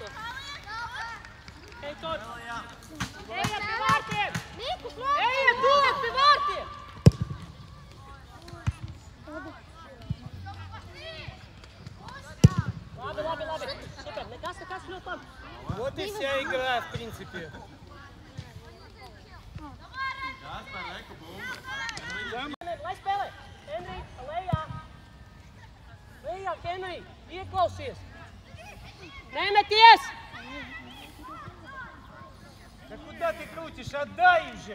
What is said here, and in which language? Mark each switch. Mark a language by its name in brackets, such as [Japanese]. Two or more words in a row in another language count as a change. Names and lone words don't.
[Latvian] Ej, Tods! Ejam pie vārtiem! Mikus, labi! Ejam tuvāk pie vārtiem! Labi! Super! Nekas ļoti labi! [Russian] Вот и вся игра, в принципе. [Latvian] Lai spēlē! Henri, lejā! Henri! Ieklausies! Nemeties! [Russian] Да куда ты крутишь? Отдай уже!